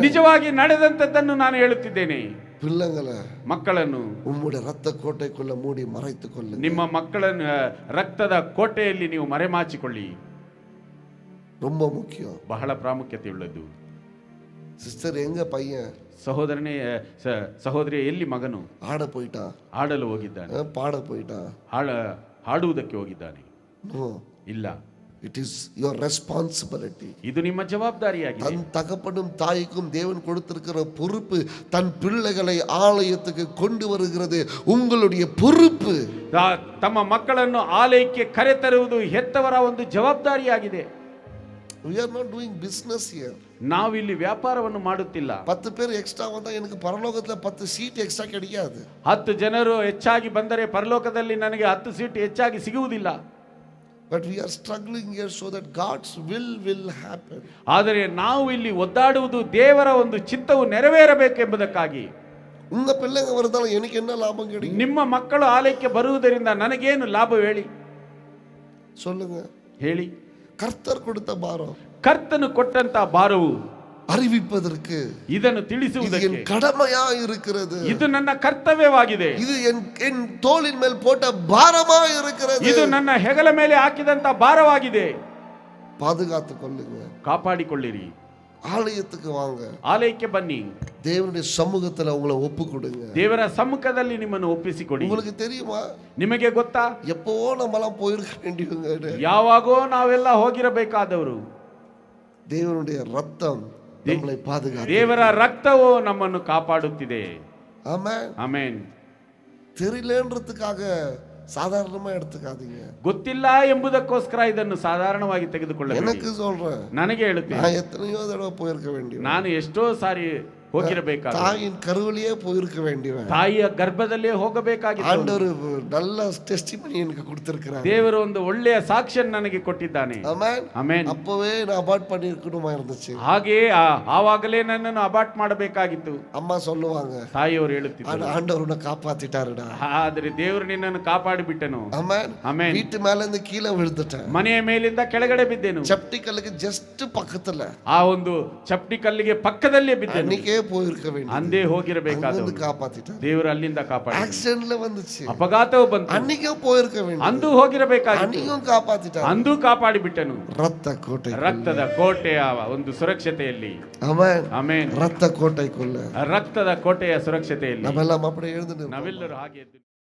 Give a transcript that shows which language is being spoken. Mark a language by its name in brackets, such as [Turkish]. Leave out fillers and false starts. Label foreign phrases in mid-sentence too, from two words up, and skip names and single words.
[Kannada] ನಿಜವಾಗಿ ನಡೆದಂತದ್ದನ್ನು ನಾನು ಹೇಳುತ್ತಿದ್ದೇನೆ. [Tamil] பிள்ளைங்களை [Kannada] ಮಕ್ಕಳನ್ನು [Tamil] உம்முடைய ரத்த கோட்டைக்குள்ள மூடி மறைத்துக் கொள்ளுங்க. [Kannada] ನಿಮ್ಮ ಮಕ್ಕಳನ್ನು ರಕ್ತದ ಕೋಟೆಯಲ್ಲಿ ನೀವು ಮರೆಮಾಚಿಕೊಳ್ಳಿ. [Tamil] ரொம்ப முக்கியம். [Kannada] ಬಹಳ ಪ್ರಾಮುಖ್ಯತೆ ಉಳ್ಳದ್ದು. [Tamil] சிஸ்டர், எங்க பையன்? [Kannada] ಸಹೋದರನೇ ಸಹೋದರಿ, ಎಲ್ಲಿ ಮಗನು? [Tamil] ஆட போயிட்டான், [Kannada] ಆಡಲು ಹೋಗಿದ್ದಾನೆ, [Tamil] பாட போயிட்டான். [Kannada] ಹಾಡುವುದಕ್ಕೆ ಹೋಗಿದ್ದಾನೆ. [Tamil] நோ, [Kannada] ಇಲ್ಲ, [English] it is your responsibility. [Kannada] ಇದು ನಿಮ್ಮ ಜವಾಬ್ದಾರಿಯಾಗಿದೆ. [Tamil] தன் தகப்பனும் தாய்க்கும் தேவன் கொடுத்திருக்கிற பொறுப்பு தன் பிள்ளைகளை ஆலயத்துக்கு கொண்டு வருகிறது உங்களுடைய பொறுப்பு. [Kannada] ತಮ್ಮ ಮಕ್ಕಳನ್ನು ಆಲಯಕ್ಕೆ ಕರೆತರುವುದು ಹೆತ್ತವರ ಒಂದು ಜವಾಬ್ದಾರಿಯಾಗಿದೆ. [English] We are not doing business here. [Kannada] ನಾವು ಇಲ್ಲಿ ವ್ಯಾಪಾರವನ್ನು ಮಾಡುತ್ತಿಲ್ಲ. [Tamil] 10 பேர் எக்ஸ்ட்ரா வந்தா எனக்கு பரலோகத்துல 10 சீட் எக்ஸ்ட்ரா கிடைக்காது. [Kannada] 10 ಜನರು ಹೆಚ್ಚಾಗಿ ಬಂದರೆ ಪರಲೋಕದಲ್ಲಿ ನನಗೆ 10 ಸೀಟ್ ಹೆಚ್ಚಾಗಿ ಸಿಗುವುದಿಲ್ಲ. [English] But we are struggling here so that God's will happen. [Kannada] ಆದರೆ ನಾವು ಇಲ್ಲಿ ಒದ್ದಾಡುವುದು ದೇವರ ಒಂದು ಚಿತ್ತವು ನೆರವೇರಬೇಕೆಂಬುದಕ್ಕಾಗಿ. [Tamil] உங்க பிள்ளைங்க வரதால எனக்கு என்ன லாபம் கிடைக்கும்? [Kannada] ನಿಮ್ಮ ಮಕ್ಕಳು ಆಲಯಕ್ಕೆ ಬರುವುದರಿಂದ ನನಗೇನು ಲಾಭ ಹೇಳಿ? [Tamil] சொல்லுங்க. [Kannada] ಹೇಳಿ. [Tamil] கர்த்தர் கொடுத்த பாரம், [Kannada] ಕರ್ತನು ಕೊಟ್ಟಂತ ಭಾರವು [Tamil] அறிவிப்பதற்கு [Kannada] ಇದನ್ನು [Tamil] இது [Kannada] ತಿಳಿಸುವುದಕ್ಕೆ [Tamil] என் கடமையா இருக்கிறது. [Kannada] ಇದು ನನ್ನ ಕರ್ತವ್ಯವಾಗಿದೆ. [Tamil] இது என் தோளின் மேல் போட்ட பாரமா இருக்கிறது. [Kannada] ಇದು ನನ್ನ ಹೆಗಲ ಮೇಲೆ ಹಾಕಿದಂತ ಭಾರವಾಗಿದೆ. [Tamil] பாதுகாத்துக் கொள்ளுங்க. [Kannada] ಕಾಪಾಡಿಕೊಳ್ಳಿರಿ. [Tamil] ஆலயத்துக்கு வாங்க, [Kannada] ಆಲಯಕ್ಕೆ ಬನ್ನಿ, [Tamil] தேவனுடைய சமூகத்துல உங்களை ஒப்பு கொடுங்க. [Kannada] ದೇವರ ಸಮ್ಮುಖದಲ್ಲಿ ನಿಮ್ಮನ್ನು ಒಪ್ಪಿಸಿಕೊಡಿ. [Tamil] உங்களுக்கு தெரியுமா, [Kannada] ನಿಮಗೆ ಗೊತ್ತಾ, [Tamil] எப்பவோ நம்மலாம் போயிருக்க வேண்டியவங்க, [Kannada] ಯಾವಾಗೋ ನಾವೆಲ್ಲ ಹೋಗಿರಬೇಕಾದವರು. [Tamil] தேவனுடைய ரத்தம் நம்மளை பாதுகாத்து, [Kannada] ದೇವರ ರಕ್ತವು ನಮ್ಮನ್ನು ಕಾಪಾಡುತ್ತಿದೆ. [Tamil] ஆமென். [Kannada] ಆಮೆನ್. [Tamil] தெரியலன்றதுக்காக சாதாரணமா எடுத்துக்காதீங்க. [Kannada] ಗೊತ್ತಿಲ್ಲ ಎಂಬುದಕ್ಕೋಸ್ಕರ ಇದನ್ನು ಸಾಧಾರಣವಾಗಿ ತೆಗೆದುಕೊಳ್ಳಬೇಡಿ. [Tamil] எனக்கு சொல்றேன், [Kannada] ನನಗೆ ಹೇಳುತ್ತೇನೆ, [Tamil] நான் எத்தனையோ தடவை போயிருக்க வேண்டியவன், [Kannada] ನಾನು ಎಷ್ಟೋ ಸಾರಿ ಹೋಗಿರಬೇಕಾದ, [Tamil] தாயின் கருவிலேயே போயிருக்க வேண்டியவன். [Kannada] ತಾಯಿಯ ಗರ್ಭದಲ್ಲೇ ಹೋಗಬೇಕಾಗಿತ್ತು. [Tamil] ஆண்டவர் நல்ல டெஸ்டிமனி எனக்கு கொடுத்திருக்கிறார். [Kannada] ದೇವರು ಒಂದು ಒಳ್ಳೆಯ ಸಾಕ್ಷಿಯನ್ನು ನನಗೆ ಕೊಟ್ಟಿದ್ದಾನೆ. [Tamil] ஆமென். [Kannada] ಆಮೆನ್. [Tamil] அப்பவே நான் அபார்ட் பண்ணிருக்கணுமா இருந்துச்சு. [Kannada] ಹಾಗೆಯೇ ಆವಾಗಲೇ ನನ್ನನ್ನು ಅಬಾರ್ಟ್ ಮಾಡಬೇಕಾಗಿತ್ತು. [Tamil] அம்மா சொல்லுவாங்க, [Kannada] ತಾಯಿಯವರು ಹೇಳುತ್ತಿದ್ದರು, [Tamil] ஆண்டவர் உன்னை காப்பாத்திட்டாருடா. [Kannada] ಆದರೆ ದೇವರು ನಿನ್ನನ್ನು ಕಾಪಾಡಿಬಿಟ್ಟನು. [Tamil] ஆமென். [Kannada] ಆಮೆನ್. [Tamil] வீட்டு மேல இருந்து கீழே விழுந்துட்டேன். [Kannada] ಮನೆಯ ಮೇಲಿಂದ ಕೆಳಗಡೆ ಬಿದ್ದೆನು. ಚಪ್ಟಿ ಕಲ್ಲಿಗೆ ಜಸ್ಟ್ ಪಕ್ಕத்துல, ಆ ಒಂದು ಚಪ್ಟಿ ಕಲ್ಲಿಗೆ ಪಕ್ಕದಲ್ಲೇ ಬಿದ್ದೆನು. [Tamil] அன்னைக்கே போயிருக்க வேண்டிய, [Kannada] ಅಂದೇ ಹೋಗಿರಬೇಕಾದವರು [Tamil] காப்பாத்திட்டார். [Kannada] ದೇವರು ಅಲ್ಲಿಂದ ಕಾಪಾಡಿ. [Tamil] ஆக்சிடென்ட்ல வந்துச்சு, [Kannada] ಅಪಘಾತವು ಬಂತು, [Tamil] அன்னைக்கே போயிருக்க வேண்டிய, [Kannada] ಅಂದು ಹೋಗಿರಬೇಕಾಗಿತ್ತು, [Tamil] அன்னைக்கும் காப்பாத்திட்டார். [Kannada] ಅಂದು ಕಾಪಾಡಿ ಬಿಟ್ಟನು. [Tamil] ரத்த கோட்டை, [Kannada] ರಕ್ತದ ಕೋಟೆಯ ಒಂದು ಸುರಕ್ಷತೆಯಲ್ಲಿ. [Tamil] ஆமென். [Kannada] ಆಮೆನ್. [Tamil] ரத்த கோட்டைக்குள்ள [Kannada] ರಕ್ತದ ಕೋಟೆಯ ಸುರಕ್ಷತೆಯಲ್ಲಿ [Tamil] நம்ம எல்லாம் அப்படியே எழுந்து [Kannada] ನಾವೆಲ್ಲರೂ ಹಾಗೆ